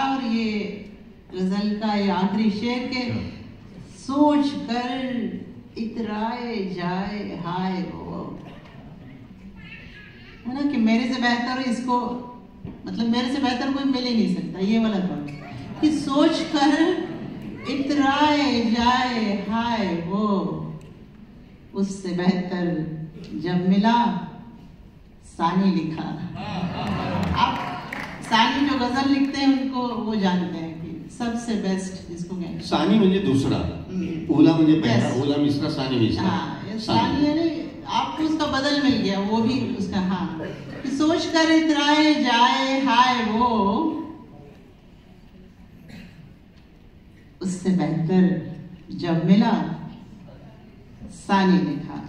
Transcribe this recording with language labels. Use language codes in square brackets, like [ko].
[hi] और ये गजल का ये आखिरी शेर के सोच कर इतराए जाए हाय वो, है ना, कि मेरे से बेहतर इसको, मतलब मेरे से बेहतर कोई मिल ही नहीं सकता, ये वाला थॉट कि सोच कर इतराए जाए हाय वो, उससे बेहतर जब मिला सानी लिखा। आप सानी जो गजल लिखते हैं उनको वो जानते हैं कि सबसे बेस्ट जिसको कहते हैं [mr] सानी म्हणजे दुसरा, ओला म्हणजे पहला, ओला मिसरा, सानी मिसरा। [hi] हाँ, सानी यानी आपको उसका बदल मिल गया, वो भी उसका, हाँ, कि सोच कर इतराए जाए हाय वो, उससे बेहतर जब मिला सानी लिखा।